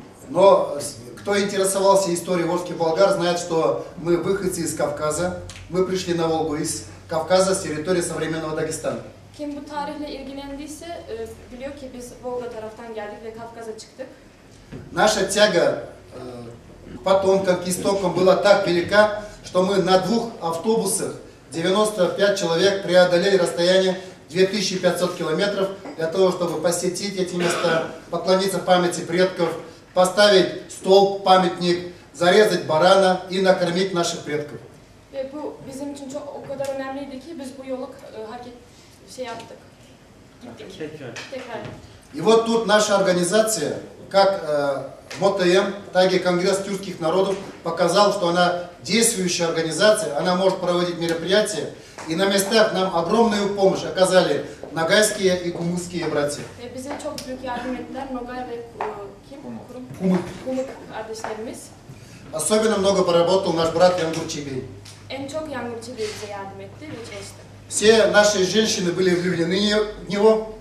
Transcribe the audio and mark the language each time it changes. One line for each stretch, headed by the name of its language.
Russian: Но кто интересовался историей Волжских болгар, знает, что мы выходцы из Кавказа. Мы пришли на Волгу из Кавказа, с территории современного Дагестана.
Turkish: Kim bu tarihle ilgilendiyse biliyor ki biz Volga taraftan geldik ve Kafkas'a çıktık.
Russian: Наша тяга к потомкам, к истокам была так велика, что мы на 2 автобусах 95 человек преодолели расстояние 2500 километров для того, чтобы посетить эти места, поклониться памяти предков, поставить столб, памятник, зарезать барана и накормить наших предков.
Turkish: Ve bu bizim için çok o kadar önemliydi ki biz bu yolu yaptık. Gittik. Tekrar.
Russian: И вот тут наша организация, как МОТМ, так и Конгресс тюркских народов, показал, что она действующая организация, она может проводить мероприятия, и на местах нам огромную помощь оказали ногайские и кумыкские братья.
Turkish: Ve bize çok büyük yardım ettiler. Nogay ve kim?
Russian: Кумык.
Turkish: Kumuk kardeşlerimiz.
Russian: Особенно много поработал наш брат Янгур Чибей.
Turkish: En çok Yangurçi Bey bize yardım etti ve çalıştı.
Russian: Все наши женщины были влюблены в него